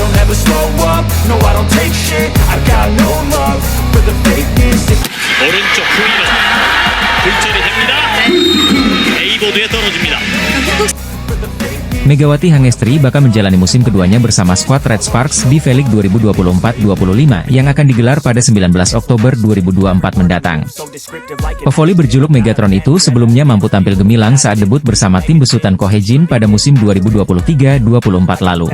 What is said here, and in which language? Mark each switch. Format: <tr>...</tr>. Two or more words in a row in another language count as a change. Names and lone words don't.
<en>never slow up, no I don't take shit, I got no love for the fakeness.</en> <ko>오른쪽 후위로 굴절이 됩니다. A보드에 떨어집니다.</ko> <id>Megawati Hangestri bakal menjalani musim keduanya bersama skuad Red Sparks di V-League 2024-25 yang akan digelar pada 19 Oktober 2024 mendatang. Pevoli berjuluk Megatron itu sebelumnya mampu tampil gemilang saat debut bersama tim besutan Kohejin pada musim 2023-24 lalu.</id>